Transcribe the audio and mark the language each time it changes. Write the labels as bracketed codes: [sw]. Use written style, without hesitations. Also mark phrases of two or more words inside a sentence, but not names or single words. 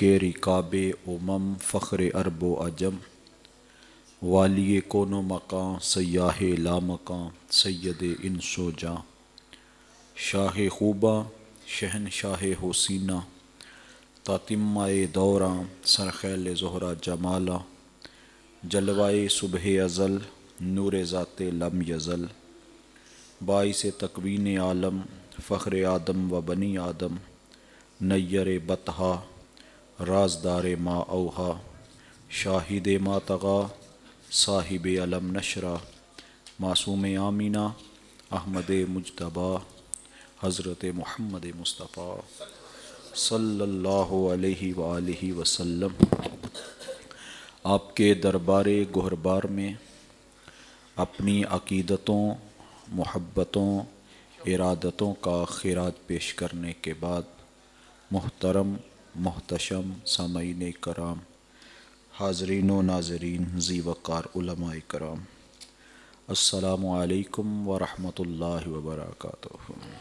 [ur] رکاب امم فخر عرب و عجم، والی کون و مکان سیاہ لامکاں سید انس و جاں، شاہ خوباں شہنشاہ حسینہ تاتمہ دوراں سرخیل زہرہ جمالہ، جلوائے صبح ازل نور ذات لم یزل، باعث تکوین عالم فخر آدم و بنی آدم، نیر بطحا رازدار ما اوہا، شاہد ما طغا صاحب علم نشرہ، معصوم آمینہ احمد مجتبیٰ حضرت محمد مصطفیٰ [ar] صلی اللہ علیہ وآلہ وسلم۔ [ur] آپ کے دربار گہربار میں اپنی عقیدتوں، محبتوں، ارادتوں کا خراج پیش کرنے کے بعد، محترم محتشم سامعین کرام، حاضرین و ناظرین، ذی وقار علماء کرام، [ar] السلام علیکم ورحمۃ اللہ وبرکاتہ۔